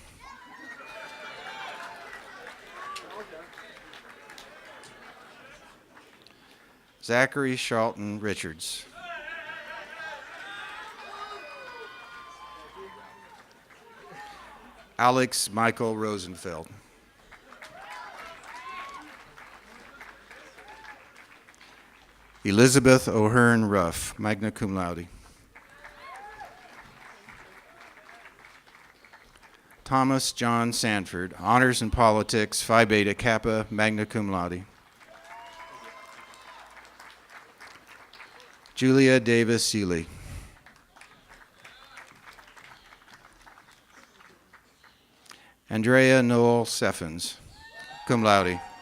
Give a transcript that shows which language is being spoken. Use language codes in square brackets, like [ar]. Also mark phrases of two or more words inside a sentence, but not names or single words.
[en] Zachary Charlton Richards. Alex Michael Rosenfeld. Elizabeth O'Hearn Ruff, [la] magna cum laude. [en] Thomas John Sanford, Honors in Politics, Phi Beta Kappa, [la] magna cum laude. [en] Julia Davis Seeley. Andrea Noel Seffens, [la] cum laude.